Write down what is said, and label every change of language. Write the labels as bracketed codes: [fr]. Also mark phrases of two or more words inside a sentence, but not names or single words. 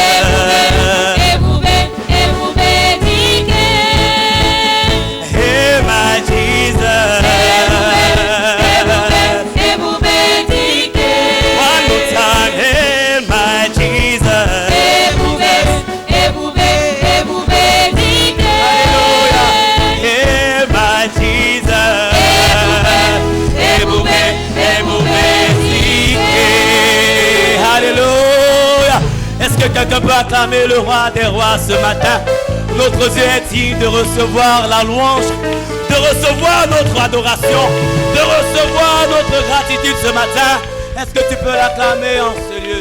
[en] Hail my Jesus. One more time, hail my Jesus. Hallelujah. Hail my Jesus. [ig] Ebube, ebube, dike. [fr] Alléluia. Est-ce que quelqu'un peut acclamer le roi des rois ce matin? Notre Dieu est digne de recevoir la louange, de recevoir notre adoration, de recevoir notre gratitude ce matin. Est-ce que tu peux l'acclamer en ce lieu?